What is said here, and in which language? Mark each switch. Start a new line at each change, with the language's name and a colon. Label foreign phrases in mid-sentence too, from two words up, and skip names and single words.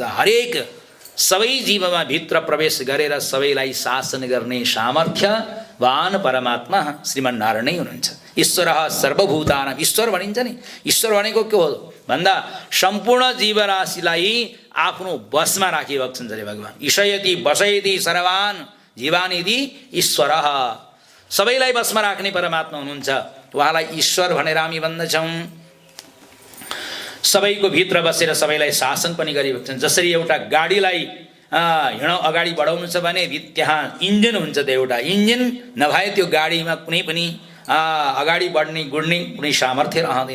Nepali: हरेक सबै जीवमा भित्र प्रवेश गरेर सबैलाई शासन गर्ने सामर्थ्यवान परमात्मा श्रीमन्नारायण नै हुनुहुन्छ।
Sanskrit: ईश्वर सर्वभूतानां,
Nepali: ईश्वर भनिन्छ नि। ईश्वर भनेको के हो भन्दा सम्पूर्ण जीवराशिलाई आफ्नो बसमा राखिबक्छन्छ रे भगवान।
Sanskrit: ईशयति बसयति सर्वान जीवान इति ईश्वर।
Nepali: सबैलाई बसमा राख्ने परमात्मा हुनुहुन्छ। उहाँलाई ईश्वर भनेर हामी भन्दछौँ। सबैको भित्र बसेर सबैलाई शासन पनि गरिबक्छन्। जसरी एउटा गाडीलाई अगाडि बढाउनु छ भने त्यहाँ इन्जिन हुन्छ। त्यो एउटा इन्जिन नभए त्यो गाडीमा कुनै पनि अगाडि बढ्ने गुड्ने कुनै सामर्थ्य रहँदैन।